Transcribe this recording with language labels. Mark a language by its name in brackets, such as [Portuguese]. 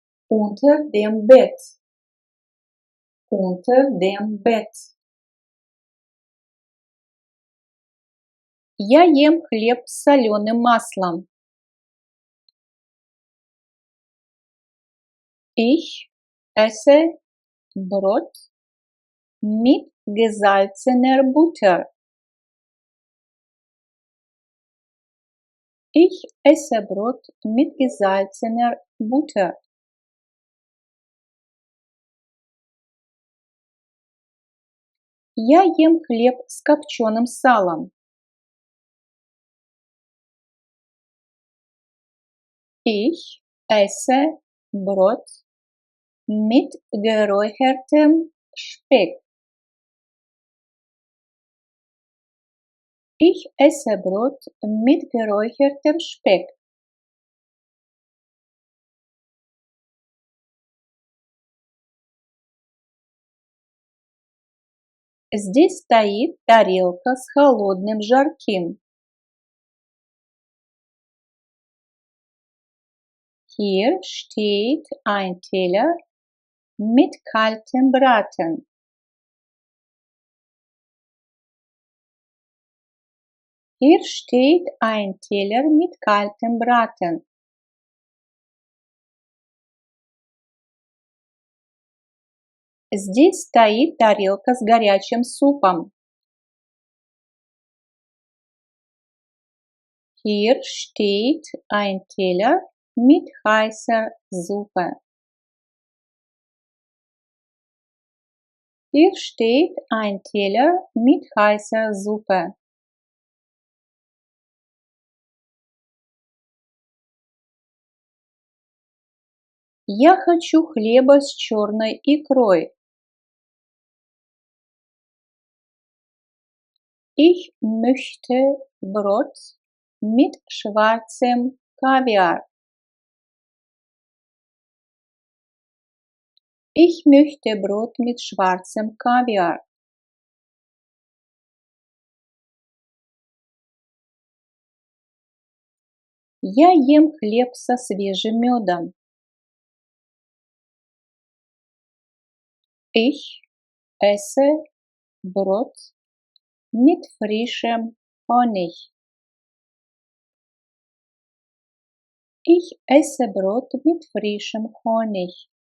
[German] Unter dem Bett. Unter dem Bett. [Russian] Я ем хлеб с соленым маслом. [German] Ich esse Brot mit gesalzener Butter. Ich esse Brot mit gesalzener Butter. [Russian] Я ем хлеб с копченым салом. [German] Ich esse Brot mit geräuchertem Speck. Ich esse Brot mit geräuchertem Speck. [Russian] Здесь стоит тарелка с холодным жарким. [German] Hier steht ein Teller mit kaltem Braten. Hier steht ein Teller mit kaltem Braten. [Russian] Здесь стоит тарелка с горячим супом. [German] Hier steht ein Teller mit heißer Suppe. Hier steht ein Teller mit heißer Suppe. [Russian] Я хочу хлеба с черной икрой. [German] Ich möchte Brot mit schwarzem Kaviar. Ich möchte Brot mit schwarzem Kaviar. [Russian] Я ем хлеб со свежим медом. [German] Ich esse Brot mit frischem Honig. Ich esse Brot mit frischem Honig.